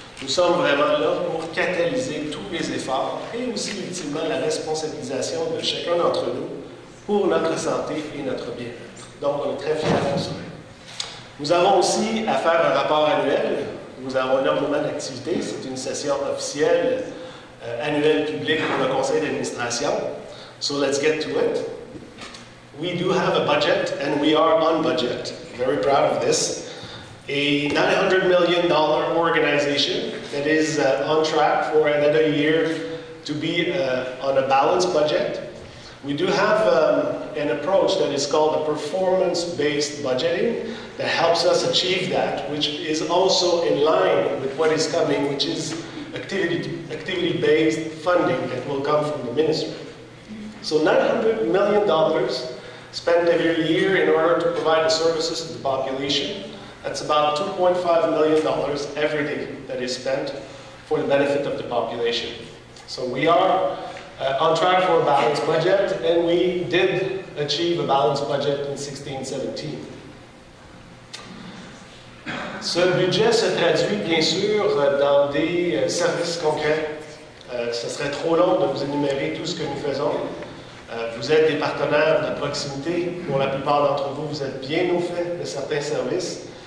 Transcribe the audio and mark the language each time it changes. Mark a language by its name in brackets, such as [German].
[French] Nous sommes vraiment là pour catalyser tous les efforts et aussi, ultimement, la responsabilisation de chacun d'entre nous pour notre santé et notre bien-être. Donc, on est très fiers de ça. Nous avons aussi à faire un rapport annuel. Nous avons énormément d'activités. C'est une session officielle annuelle publique pour le conseil d'administration. [English] So let's get to it. We do have a budget and we are on budget. Very proud of this. A $900 million organization that is on track for another year to be on a balanced budget. We do have an approach that is called a performance-based budgeting that helps us achieve that, which is also in line with what is coming, which is activity-based funding that will come from the ministry. So $900 million spent every year in order to provide the services to the population. That's about $2.5 million every day that is spent for the benefit of the population. So we are on track for a balanced budget, and we did achieve a balanced budget in 16-17. [French] Ce budget se traduit bien sûr dans des services concrets. Ce serait trop long de vous énumérer tout ce que nous faisons. Vous êtes des partenaires de proximité. Pour la plupart d'entre vous, vous êtes bien au fait de certains services.